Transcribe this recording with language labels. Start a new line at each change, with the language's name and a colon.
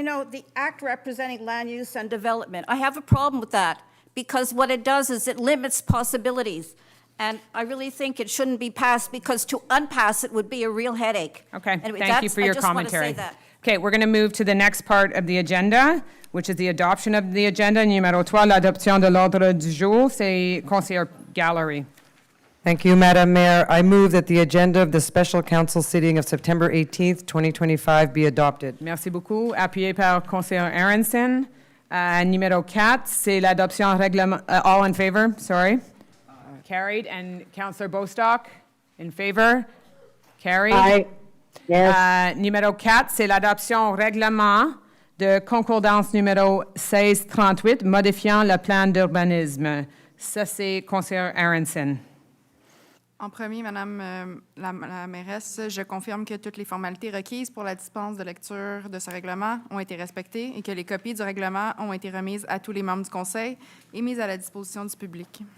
English: The act representing land use and development, I have a problem with that because what it does is it limits possibilities. And I really think it shouldn't be passed because to unpass it would be a real headache. Okay, Anyway, thank you for your I just want to commentary. say that. Okay, we're going to move to the next part of the agenda, which is the adoption of the agenda.
French: Numéro 3, l'adoption de l'ordre du jour. C'est Conseiller Gallery.
English: Thank you, Madam Mayor. I move that the agenda of the special council sitting of September 18th, 2025 be adopted.
French: Merci beaucoup. Appuyé par Conseiller Aronson. Numéro 4, c'est l'adoption règlement.
English: All in favor? Sorry. Carried. And Councillor Bostock, in favor? Carried. Aye. Yes.
French: Numéro 4, c'est l'adoption règlement de concordance numéro 1638, modifiant le plan d'urbanisme. Ça, c'est Conseiller Aronson. En premier, Madame la mairesse, je confirme que toutes les formalités requises pour la dispense de lecture de ce règlement ont été respectées et que les copies du règlement ont été remises à tous les membres du Conseil et mises à la disposition du public.